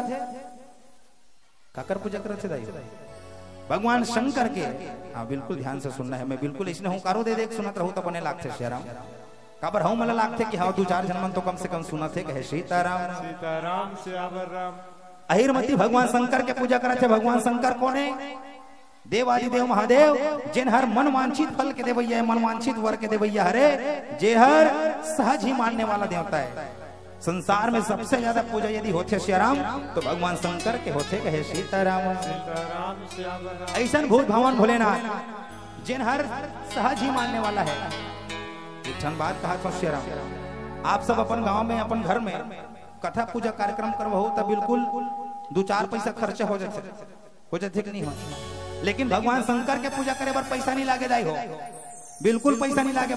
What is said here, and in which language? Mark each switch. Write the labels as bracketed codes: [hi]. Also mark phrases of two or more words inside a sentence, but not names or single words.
[hne] काकर पूजा करत है दाई? भगवान शंकर के। हाँ बिल्कुल ध्यान से सुनना है, मैं बिल्कुल इसने हुंकारो दे देख सुनत रहूं तो बने लागते श्याम। काबर हूं मला लागते कि हाँ 2-4 जन मन तो कम से कम सुनत है, कहे सीताराम। सीताराम श्याम। अहिरमती भगवान शंकर के पूजा करत है। भगवान शंकर कौन है? देवादिदेव महादेव, जिन हर मन वांछित फल के देवैया, मन वांछित वर के देवैया हरे, जे हर सहज ही मानने वाला देवता है। संसार में सबसे ज्यादा पूजा यदि होते श्याम तो भगवान शंकर के होते, कहे सीताराम। ऐसा भूत भगवान भोलेनाथ जिन हर सहज ही मानने वाला है। बात कहा तो श्याम, आप सब अपन गांव में अपन घर में कथा पूजा कार्यक्रम करवाओ तो बिल्कुल 2-4 पैसा खर्चा हो जाते कि नहीं हो, लेकिन भगवान शंकर के पूजा करे पर पैसा नहीं लागे दाई हो, बिल्कुल पैसा नहीं लागे।